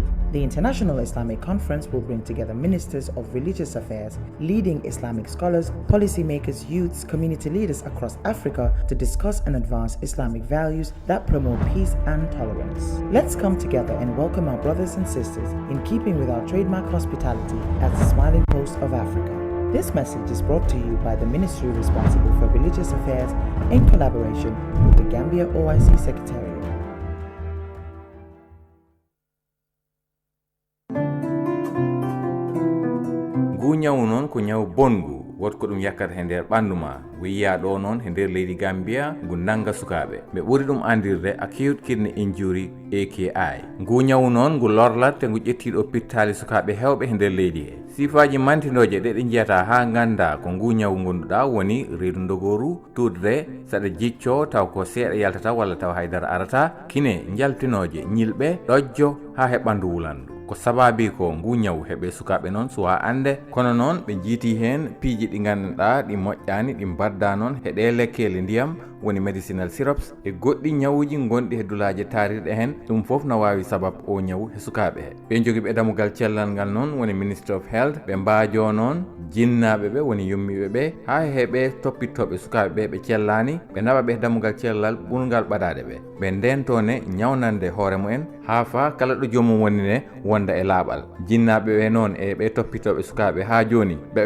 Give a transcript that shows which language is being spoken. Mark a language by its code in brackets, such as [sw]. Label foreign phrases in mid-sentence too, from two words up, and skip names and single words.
[en] The International Islamic Conference will bring together ministers of religious affairs, leading Islamic scholars, policymakers, youths, community leaders across Africa to discuss and advance Islamic values that promote peace and tolerance. Let's come together and welcome our brothers and sisters in keeping with our trademark hospitality as the smiling coast of Africa. This message is brought to you by the ministry responsible for religious affairs in collaboration with the Gambia OIC Secretariat. [ff] Ngu nyawu non ko nyawu bongu wot ko dum yakkat e nder banduma wiya do non e nder leydi Gambia ngu nanga sukabe be buri dum andirde [en] acute kidney injury AKI [ff] ngu nyawu noon ngu lorlat te ngu ƴettiɗo pittali sukaɓe hewɓe e nder leydi he sifaji mantinoje ɗe ɗe jiyata ha ganda ko ngu nyawu gonduɗa woni reedu dogoru tudre saɗa jicco taw ko seeɗa yaltata walla taw haydara arata kine jaltinoje ñilɓe ɗojjo ha heɓandu wulandu ko sababi ko ngu nyawu heɓe sukaɓe noon suwa ande kono noon ɓe jiiti hen piiji ɗi ganduɗa ɗi moƴƴani ɗi badda noon heɗe lekkele ndiyam woni [en] medicinal syrups [ff] e goɗɗi nyawuji gonɗi e dulaje tarirɗe hen ɗum foof no wawi sabab o nyawu he sukaɓe he ɓe jogui ɓe damugal cellal ngal noon woni [en] ministry of health [ff] ɓe mbajo noon jinnaɓe ɓe woni yummiɓe ɓe ha heeɓe toppittoɓe sukaɓe ɓe ɓe cellani ɓe naɓa ɓe damugal cellal ɓurgal ɓaɗade ɓe ndentone nyawnande hoore mumen ha fa kala ɗo jomum woni ne wonda e laaɓal jinnaɓe ɓe noon e ɓe toppitoɓe sukaɓe ha joni ɓe